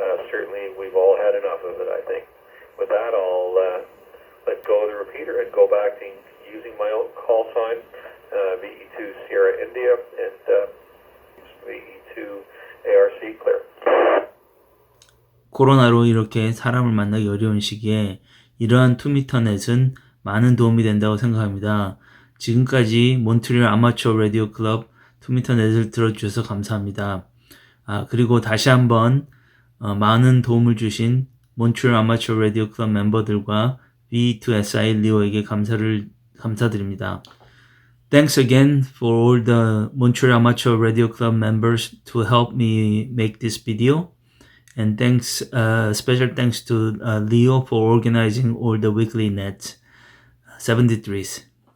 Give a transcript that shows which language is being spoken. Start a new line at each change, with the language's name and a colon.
English: Certainly we've all had enough of it, I think. With that, I'll let go of the repeater and go back to using my own call sign, VE2 Sierra India and VE2 ARC clear.
Korean: 코로나로 이렇게 사람을 만나기 어려운 시기에 이러한 2미터 넷은 많은 도움이 된다고 생각합니다. 지금까지 몬트리올 아마추어 라디오 클럽 2미터 넷을 들어주셔서 감사합니다. 그리고 다시 한번 많은 도움을 주신 몬트리올 아마추어 라디오 클럽 멤버들과 V2SI 리오에게 감사드립니다.
English: Thanks again for all the Montreal Amateur Radio Club members to help me make this video. And thanks, special thanks to Leo for organizing all the weekly nets. 73s.